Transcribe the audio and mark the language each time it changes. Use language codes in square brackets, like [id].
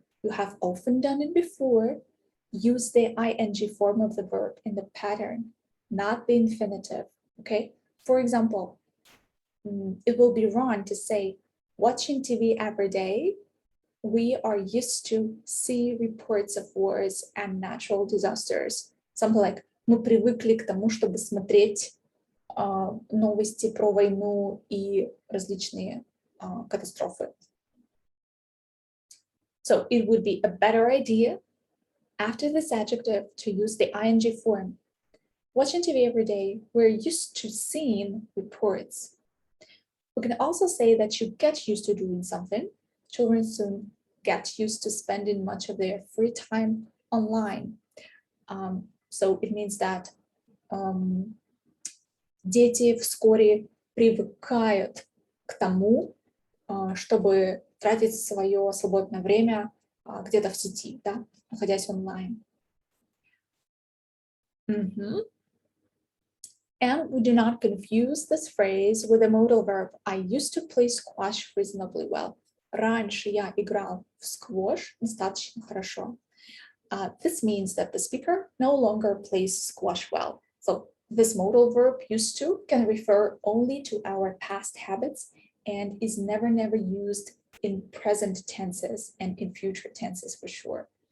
[en] You have often done it before. Use the ing form of the verb in the pattern, not the infinitive, okay? For example, it will be wrong to say, watching TV every day, we are used to see reports of wars and natural disasters. Something like, [ru] мы привыкли к тому, чтобы смотреть новости про войну и различные катастрофы. [en] So it would be a better idea after this adjective to use the ing form. Watching TV every day, we're used to seeing reports. We can also say that you get used to doing something. Children soon get used to spending much of their free time online. So it means that [ru] дети вскоре привыкают к тому, чтобы тратить свое свободное время где-то в сети, да, находясь онлайн. [en] And we do not confuse this phrase with a modal verb. I used to play squash reasonably well. [ru] Раньше я играл в squash достаточно хорошо. [en] This means that the speaker no longer plays squash well. So this modal verb used to can refer only to our past habits and is never used in present tenses and in future tenses for sure.